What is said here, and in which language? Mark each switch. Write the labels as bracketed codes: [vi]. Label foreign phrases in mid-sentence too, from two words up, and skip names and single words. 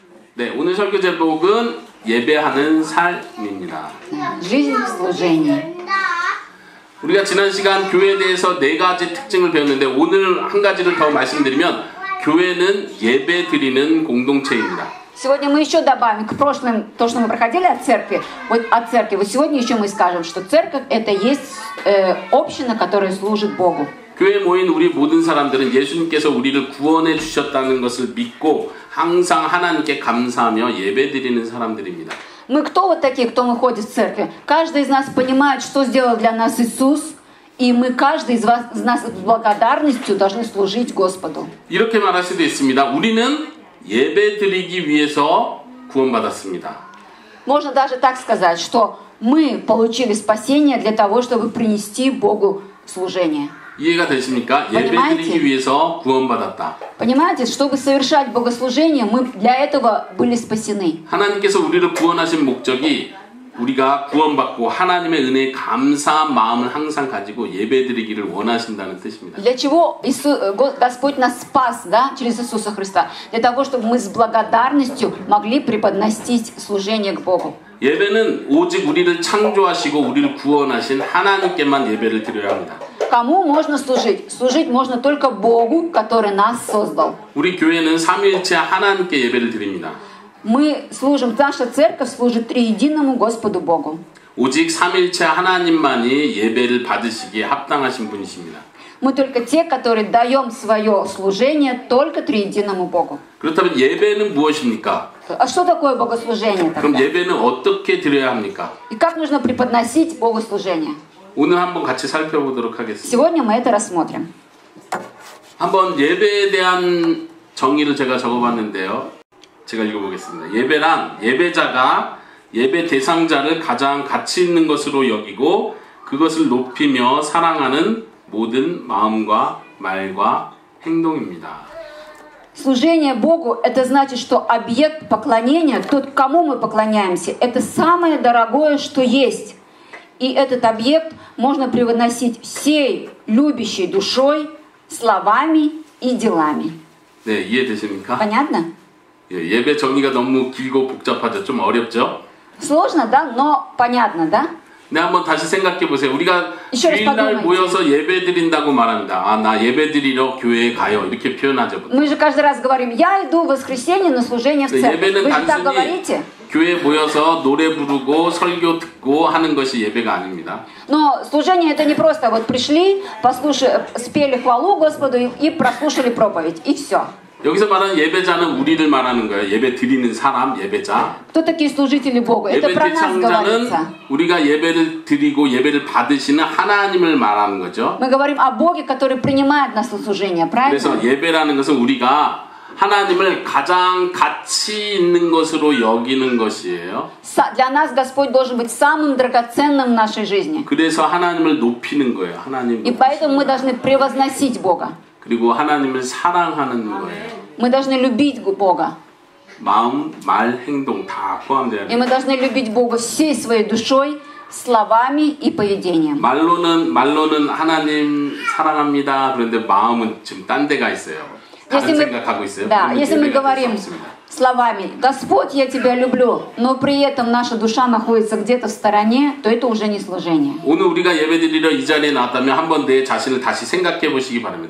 [ko] 네, 오늘 설교 제목은 예배하는 삶입니다. [ru] Жизнь в служении. [ko] 우리가 지난 시간 교회에 대해서 4가지 특징을 배웠는데 오늘 한 가지를 더 말씀드리면 교회는 예배 드리는 공동체입니다. [ru] Сегодня мы еще добавим к прошлым, то, что мы проходили от церкви. Вот сегодня еще мы скажем, что церковь это есть община, которая служит Богу. [ko] 교회에 모인 우리 모든 사람들은 예수님께서 우리를 구원해 주셨다는 것을 믿고 항상 하나님께 감사하며 예배드리는 사람들입니다. [ru] Мы кто вот такие, кто мы ходит в церкви? Каждый из нас понимает, что сделал для нас Иисус, и мы каждый из нас с благодарностью должны служить Господу. [ko] 이렇게 말할 수도 있습니다. 우리는 예배드리기 위해서 구원받았습니다. [ru] Можно даже так сказать, что мы получили спасение для того, чтобы принести Богу служение. [ko] 이해가 되십니까? 예배드리기 위해서 구원받았다. [ru] Понимаете, чтобы совершать богослужение, мы для этого были спасены. [ko] 하나님께서 우리를 구원하신 목적이 우리가 구원받고 하나님의 은혜에 감사한 마음을 항상 가지고 예배드리기를 원하신다는 뜻입니다. [ru] Для чего Господь нас спас, да, через Иисуса Христа? Для того, чтобы мы с благодарностью могли преподносить служение к Богу. [ko] 예배는 오직 우리를 창조하시고 우리를 구원하신 하나님께만 예배를 드려야 합니다. [ru] Кому можно служить? Служить можно только Богу, который нас создал. [ko] 우리 교회는 삼위일체 하나님께 예배를 드립니다. [ru] Мы служим, наша церковь служит триединому Господу Богу. [ko] 오직 삼위일체 하나님만이 예배를 받으시기에 합당하신 분이십니다. [ru] Мы только те, которые даем свое служение только триединому Богу. [ko] 그렇다면 예배는 무엇입니까? [ru] А что такое богослужение [ko] 그럼 [ru] тогда? [ko] 예배는 어떻게 드려야 합니까? [ru] И как нужно преподносить богослужение? [ko] 오늘 한번 같이 살펴보도록 하겠습니다. [ru] Сегодня мы это рассмотрим. [ko] 한번 예배에 대한 정의를 제가 적어봤는데요. 제가 읽어보겠습니다. 예배란 예배자가 예배 대상자를 가장 가치 있는 것으로 여기고 그것을 높이며 사랑하는 모든 마음과 말과 행동입니다. [ru] Служение Богу – это значит, что объект поклонения, тот, кому мы поклоняемся, это самое дорогое, что есть. И этот объект можно превозносить всей любящей душой, словами и делами. [ko] 네, 이해되십니까? [ru] Понятно? [ko] 예배 정의가 너무 길고 복잡하죠? 좀 어렵죠? [ru] Сложно, да? Но понятно, да? [ko] 네, 한번 다시 생각해 보세요. 우리가 [ru] еще раз [ko] 주일날 [ru] подумайте. [ko] 모여서 예배 드린다고 말합니다. 아, 나 예배 드리러 교회에 가요. 이렇게 표현하죠. [ru] Мы же каждый раз говорим, я иду в воскресенье на служение в церковь. [ko] 예배는 [ru] Вы же так [ko] 단순히 [ru] говорите? [ko] 교회에 모여서 노래 부르고 설교 듣고 하는 것이 예배가 아닙니다. [ru] Но служение это не просто вот пришли, спели хвалу Господу и прослушали проповедь, и все. [ko] 여기서 말하는 예배자는 우리를 말하는 거예요. 예배 드리는 사람, 예배자. [ru] Кто такие служители Бога? Это [ko] 예배 [ru] про нас [ko] 대상자는 [ru] говорится. [ko] 우리가 예배를 드리고 예배를 받으시는 하나님을 말하는 거죠. [ru] Мы говорим о Боге, который принимает нас на служение, правильно? [ko] 그래서 예배라는 것은 우리가 하나님을 가장 가치 있는 것으로 여기는 것이에요. [ru] Для нас Господь должен быть самым драгоценным в нашей жизни. [ko] 그래서 하나님을 높이는 거예요. 하나님. [ru] И поэтому мы должны превозносить Бога. [ko] 그리고 하나님을 사랑하는 거예요. [ru] Мы должны любить Бога. [ko] 마음, 말, 행동 다 포함되어야 [ru] И [ko] 돼요. [ru] мы должны любить Бога всей своей душой, словами и поведением. [ko] 말로는 하나님 사랑합니다. 그런데 마음은 지금 딴 데가 있어요. 다른 생각하고 있어요. [ru] Да, если мы говорим словами «Господь, я тебя люблю», но при этом наша душа находится где-то в стороне, то это уже не служение. [ko] 오늘 우리가 예배드리러 이 자리에 나왔다면 한번 내 자신을 다시 생각해 보시기 바랍니다.